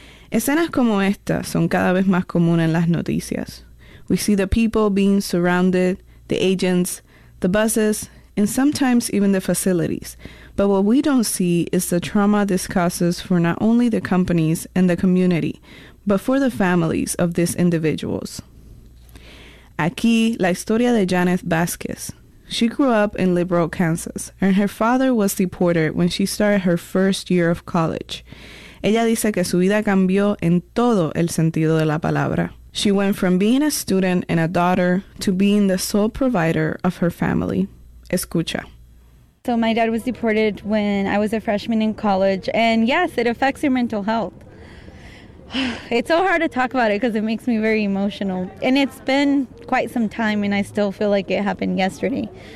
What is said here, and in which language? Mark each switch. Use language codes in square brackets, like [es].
[es] Escenas como esta son cada vez más comunes en las noticias. [en] We see the people being surrounded, the agents, the buses, and sometimes even the facilities. But what we don't see is the trauma this causes for not only the companies and the community, but for the families of these individuals. [es] Aquí, la historia de Janet Vasquez. [en] She grew up in Liberal, Kansas, and her father was deported when she started her first year of college. [es] Ella dice que su vida cambió en todo el sentido de la palabra. [en] She went from being a student and a daughter to being the sole provider of her family. [es] Escucha. [en] So my dad was deported when I was a freshman in college, and yes, it affects your mental health. It's so hard to talk about it because it makes me very emotional. And it's been quite some time and I still feel like it happened yesterday.